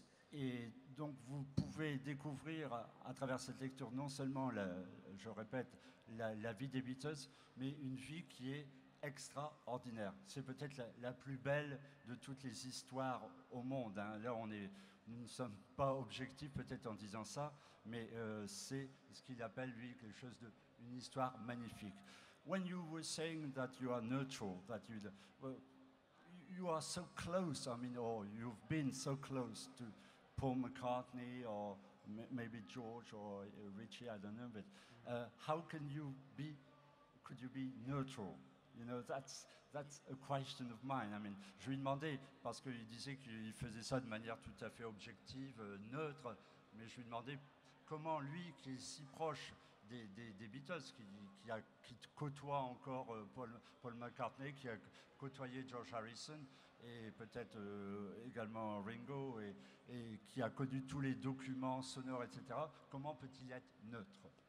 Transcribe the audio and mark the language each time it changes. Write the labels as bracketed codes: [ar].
[fr] Et donc vous pouvez découvrir à travers cette lecture non seulement, je répète, la vie des Beatles, mais une vie qui est extraordinaire. C'est peut-être la plus belle de toutes les histoires au monde, hein. Là, nous ne sommes pas objectifs peut-être en disant ça, mais c'est ce qu'il appelle, lui, quelque chose une histoire magnifique. [en] When you were saying that you are neutral, that you are so close, I mean, or you've been so close to Paul McCartney or maybe George or Richie, I don't know, but how could you be neutral? You know, that's a question of mine. I mean, [fr] je lui demandais, parce qu'il disait qu'il faisait ça de manière tout à fait objective, neutre, mais je lui demandais comment lui, qui est si proche des Beatles, qui côtoie encore Paul McCartney, qui a côtoyé George Harrison, et peut-être également Ringo, et qui a connu tous les documents sonores, etc., comment peut-il être neutre?